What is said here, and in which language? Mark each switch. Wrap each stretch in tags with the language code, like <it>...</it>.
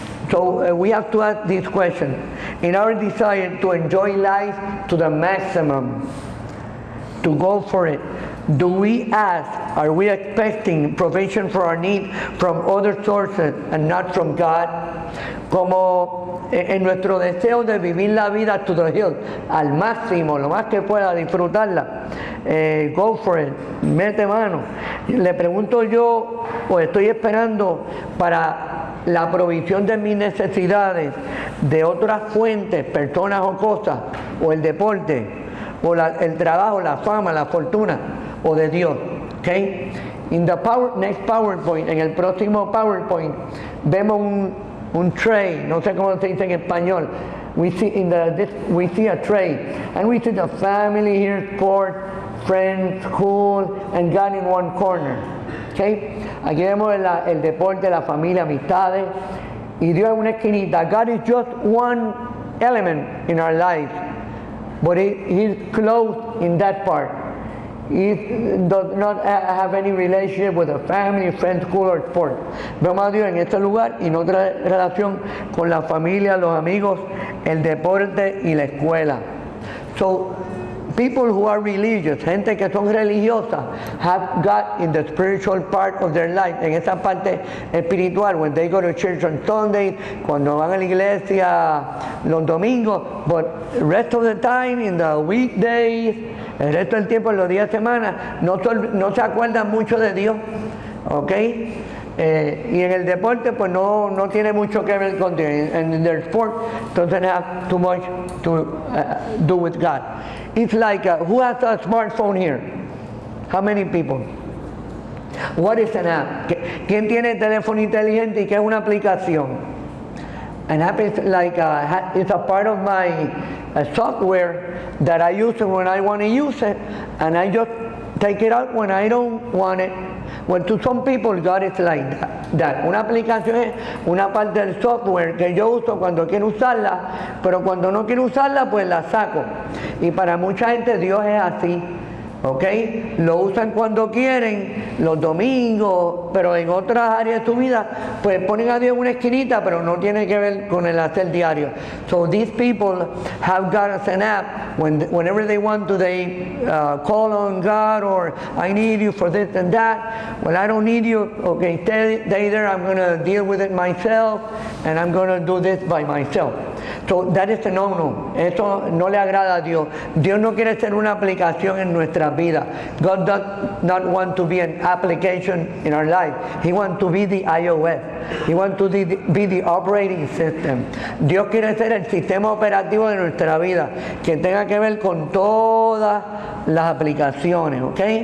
<en>So we have to ask this question. In our desire to enjoy life to the maximum, to go for it, do we ask, are we expecting provision for our need from other sources and not from God?</en> <es>Como en nuestro deseo de vivir la vida</es> <en>to the hill,</en> <es>al máximo, lo más que pueda, disfrutarla,</es> <en>go for it,</en> <es>mete mano. Le pregunto yo, o estoy esperando para la provisión de mis necesidades de otras fuentes, personas o cosas, o el deporte, o el trabajo, la fama, la fortuna, o de Dios. ¿Okay?</es> <en>Next PowerPoint,</en> <es>en el próximo PowerPoint, vemos un tray, no sé cómo se dice en español.</es> <en>We see a tray, and we see the family here, sport, friends, school, and God in one corner. Okay?</en> <es>Aquí vemos el deporte, la familia, amistades, y Dios en una esquinita.</es> <en>God is just one element in our life, but He's close in that part. He does not have any relationship with a family, friends, school, or sport.</en> <es>Vemos a Dios en este lugar y no otra relación con la familia, los amigos, el deporte y la escuela.</es> <en>So, people who are religious,</en> <es>gente que son religiosas,</es> <en>have God in the spiritual part of their life,</en> <es>en esa parte espiritual,</es> <en>when they go to church on Sunday,</en> <es>cuando van a la iglesia los domingos,</es> <en>but the rest of the time, in the weekdays,</en> <es>el resto del tiempo, en los días de semana, no se acuerdan mucho de Dios, ¿ok? Y en el deporte pues no tiene mucho que ver con Dios.</es> <en>And their sport doesn't have too much to do with God. It's like, who has a smartphone here? How many people? What is an app? ¿Quién tiene teléfono inteligente y qué es una aplicación? An app is like, it's a part of my software that I use when I want to use it, and I just take it out when I don't want it. Well, to some people, God is like that.</en> <es>Una aplicación es una parte del software que yo uso cuando quiero usarla, pero cuando no quiero usarla, pues la saco. Y para mucha gente Dios es así, ¿ok? Lo usan cuando quieren, los domingos, pero en otras áreas de su vida, pues ponen a Dios en una esquinita, pero no tiene que ver con el hacer diario.</es> <en>So these people have God as an app. Whenever they want to, they call on God, or I need you for this and that. Well, I don't need you. Okay, stay there. I'm going to deal with it myself, and I'm going to do this by myself. So that is a no-no.</en> <es>Eso no le agrada a Dios. Dios no quiere ser una aplicación en nuestras vidas.</es> <en>God does not want to be an application in our life. He wants to be the iOS. He wants to be the operating system.</en> <es>Dios quiere ser el sistema operativo de nuestra vida, que tenga que ver con todas las aplicaciones, ¿ok?</es>